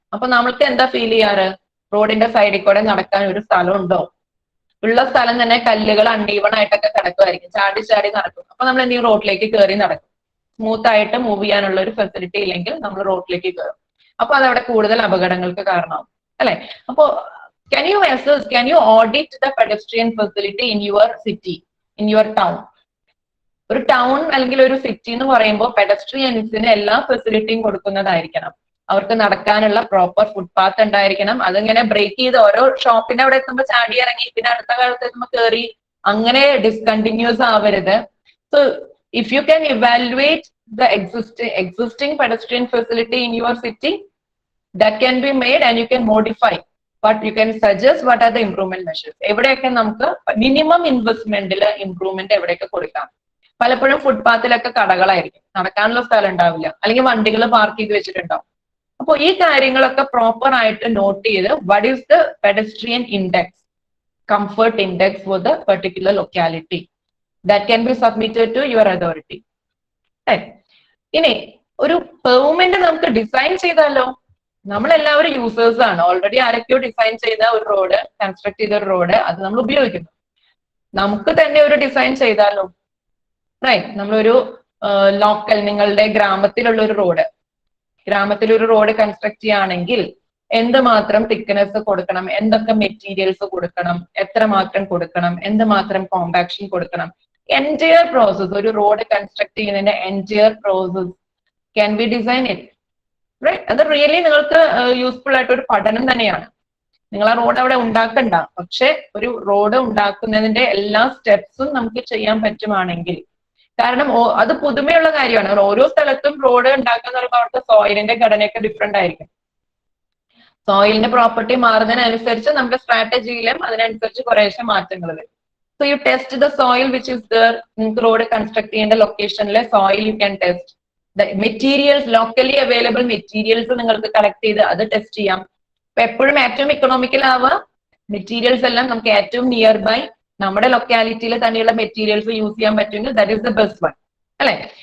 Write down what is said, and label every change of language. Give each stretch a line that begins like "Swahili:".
Malayalam: അപ്പൊ നമ്മൾക്ക് എന്താ ഫീൽ ചെയ്യാറ്? റോഡിന്റെ സൈഡിൽ കൂടെ നടക്കാൻ ഒരു സ്ഥലം ഉണ്ടോ? ഉള്ള സ്ഥലം തന്നെ കല്ലുകൾ അൺഈവൺ ആയിട്ടൊക്കെ കിടക്കുമായിരിക്കും, ചാടി ചാടി നടക്കും. അപ്പൊ നമ്മൾ എന്തെങ്കിലും റോഡിലേക്ക് കയറി നടക്കും. സ്മൂത്ത് ആയിട്ട് മൂവ് ചെയ്യാനുള്ള ഒരു ഫെസിലിറ്റി ഇല്ലെങ്കിൽ നമ്മൾ റോഡിലേക്ക് കയറും. അപ്പൊ അതവിടെ കൂടുതൽ അപകടങ്ങൾക്ക് കാരണമാവും അല്ലെ.
English: അപ്പോ can you audit the pedestrian facility in your city, in your town?
Malayalam: ഒരു ടൗൺ അല്ലെങ്കിൽ ഒരു സിറ്റി എന്ന് പറയുമ്പോൾ പെഡസ്ട്രിയൻസിന് എല്ലാ ഫെസിലിറ്റിയും കൊടുക്കുന്നതായിരിക്കണം. അവർക്ക് നടക്കാനുള്ള പ്രോപ്പർ ഫുട്പാത്ത് ഉണ്ടായിരിക്കണം. അതിങ്ങനെ ബ്രേക്ക് ചെയ്ത് ഓരോ ഷോപ്പിന്റെ അവിടെ എത്തുമ്പോൾ ചാടി ഇറങ്ങി പിന്നെ അടുത്ത കാലത്ത് എത്തുമ്പോൾ കയറി അങ്ങനെ ഡിസ്കണ്ടിന്യൂസ് ആവരുത്.
English: So if you can evaluate the existing pedestrian facility in your city, that can be made and you can modify, but you can suggest what are the improvement measures.
Malayalam: എവിടെയൊക്കെ നമുക്ക് മിനിമം ഇൻവെസ്റ്റ്മെന്റിൽ ഇംപ്രൂവ്മെന്റ് എവിടെയൊക്കെ കൊടുക്കാം. പലപ്പോഴും ഫുട്പാത്തിലൊക്കെ കടകളായിരിക്കും, നടക്കാനുള്ള സ്ഥലം ഉണ്ടാവില്ല, അല്ലെങ്കിൽ വണ്ടികൾ പാർക്ക് ചെയ്ത് വെച്ചിട്ടുണ്ടാവും. അപ്പോൾ ഈ കാര്യങ്ങളൊക്കെ പ്രോപ്പർ ആയിട്ട് നോട്ട് ചെയ്ത്
English: what is the pedestrian index, comfort index for the particular locality, that can be submitted to your authority.
Malayalam: ഇനി ഒരു പെർമനന്റ് നമുക്ക് ഡിസൈൻ ചെയ്താലോ? നമ്മളെല്ലാവരും യൂസേഴ്സ് ആണ്. ഓൾറെഡി ആരൊക്കെയോ ഡിസൈൻ ചെയ്ത ഒരു റോഡ്, കൺസ്ട്രക്ട് ചെയ്ത ഒരു റോഡ്, അത് നമ്മൾ ഉപയോഗിക്കുന്നു. നമുക്ക് തന്നെ ഒരു ഡിസൈൻ ചെയ്താലോ? റൈറ്റ്. നമ്മളൊരു ലോക്കൽ, നിങ്ങളുടെ ഗ്രാമത്തിലുള്ള ഒരു റോഡ് കൺസ്ട്രക്ട് ചെയ്യുകയാണെങ്കിൽ എന്തുമാത്രം തിക്നെസ് കൊടുക്കണം, എന്തൊക്കെ മെറ്റീരിയൽസ് കൊടുക്കണം, എത്രമാത്രം കൊടുക്കണം, എന്തുമാത്രം കോമ്പാക്ഷൻ കൊടുക്കണം,
English: entire process, ഒരു road construct ചെയ്യുന്നതിന്റെ entire process can be design it, right?
Malayalam: അത് റിയലി നിങ്ങൾക്ക് യൂസ്ഫുൾ ആയിട്ട് ഒരു പഠനം തന്നെയാണ്. നിങ്ങൾ ആ റോഡ് അവിടെ ഉണ്ടാക്കണ്ട, പക്ഷെ ഒരു റോഡ് ഉണ്ടാക്കുന്നതിന്റെ എല്ലാ സ്റ്റെപ്സും നമുക്ക് ചെയ്യാൻ പറ്റുവാണെങ്കിൽ, കാരണം അത് പുതുമയുള്ള കാര്യമാണ്. ഓരോ സ്ഥലത്തും റോഡ് ഉണ്ടാക്കുന്ന പറയുമ്പോൾ അവിടുത്തെ സോയിലിന്റെ ഘടനയൊക്കെ ഡിഫറെന്റ് ആയിരിക്കും. സോയിലിന്റെ പ്രോപ്പർട്ടി മാറുന്നതിനനുസരിച്ച് നമ്മുടെ സ്ട്രാറ്റജിയിലും അതിനനുസരിച്ച് കുറേശ്ശെ മാറ്റങ്ങൾ വരും.
English: So you test the soil which is there.
Malayalam: നിങ്ങൾക്ക് റോഡ് കൺസ്ട്രക്ട് ചെയ്യേണ്ട ലൊക്കേഷനിലെ soil
English: You can test.
Malayalam: The materials, locally available materials നിങ്ങൾക്ക് കളക്ട് ചെയ്ത് അത് ടെസ്റ്റ് ചെയ്യാം. അപ്പൊ എപ്പോഴും ഏറ്റവും ഇക്കണോമിക്കൽ ആവുക മെറ്റീരിയൽസ് എല്ലാം നമുക്ക് ഏറ്റവും നിയർ ബൈ നമ്മുടെ ലൊക്കാലിറ്റിയിൽ തന്നെയുള്ള മെറ്റീരിയൽസ് യൂസ് ചെയ്യാൻ പറ്റുമെങ്കിൽ
English: that is the best one,
Malayalam: അല്ലെ?